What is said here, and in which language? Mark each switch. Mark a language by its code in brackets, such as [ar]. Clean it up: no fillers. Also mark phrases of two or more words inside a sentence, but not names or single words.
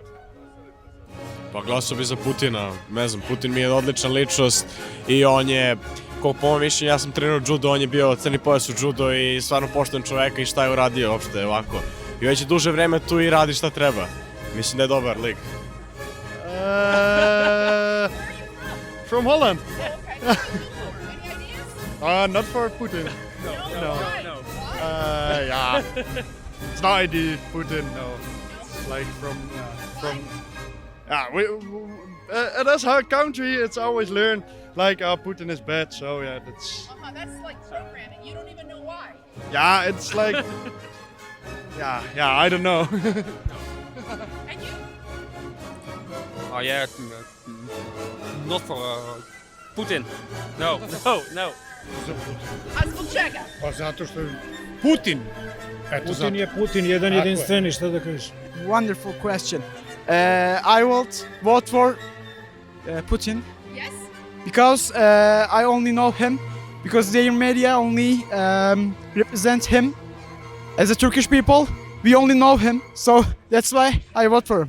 [sr] Pa glasao bi za Putina, ne znam, Putin mi je odlična ličnost i on je, koliko po mojom mišljenju, ja sam trenirao judo, on je bio crni pojas u judo i stvarno pošten čoveka i šta je uradio uopšte ovako. I već je duže vreme tu i radi šta treba. Mislim da je dobar lik. [en] From Holland. Not for Putin. No. Yeah. It's not ID Putin. No. It's like from. In this country, it's always learned like Putin is bad. So yeah, that's. That's like programming. You don't even know why. Yeah, it's like. Yeah, I don't know. And you? Oh yeah, not for Putin. No. [sr] A zbog čega? Pa zato što je Putin. Putin je Putin, jedan jedinstveni, šta da kažeš? [en] Wonderful question. I will vote for Putin. Yes? Because I only know him. Because their media only represent him. As a Turkish people, we only know him. So that's why I vote for him.